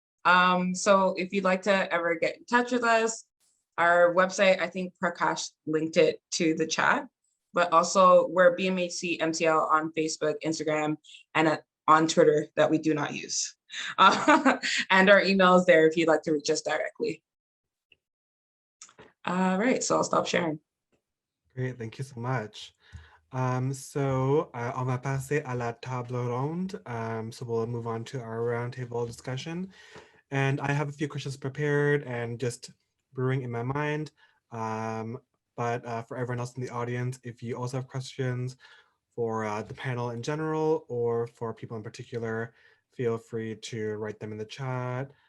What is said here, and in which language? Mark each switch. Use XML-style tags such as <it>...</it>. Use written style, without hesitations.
<en>So if you'd like to ever get in touch with us, our website, I think Prakash linked it to the chat. but also we're BMHC MTL on Facebook, Instagram, and on Twitter that we do not use. And our email is there if you'd like to reach us directly. All right, so I'll stop sharing. Great, thank you so much.</en> <fr>On va passer à la table ronde.</fr> <en>So we'll move on to our roundtable discussion. And I have a few questions prepared and just brewing in my mind. But for everyone else in the audience, if you also have questions for the panel in general or for people in particular, feel free to write them in the chat.</en>